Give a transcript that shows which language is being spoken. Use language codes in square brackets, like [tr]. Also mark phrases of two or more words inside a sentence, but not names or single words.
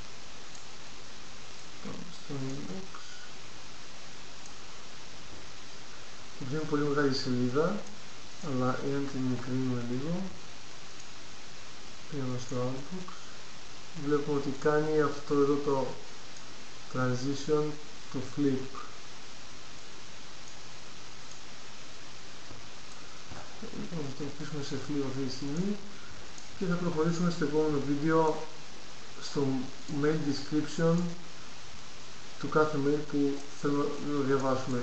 [el] Πάμε στο inbox. Είναι πολύ μεγάλη σελίδα, αλλά εάν την μικρύνουμε λίγο, πήγαμε στο outbox, βλέπουμε ότι κάνει αυτό εδώ το [en] transition to flip. [el] Λοιπόν, θα το αφήσουμε σε flip αυτή τη στιγμή και θα προχωρήσουμε στο επόμενο βίντεο στο [en] mail description [el] του κάθε mail που θέλουμε να διαβάσουμε.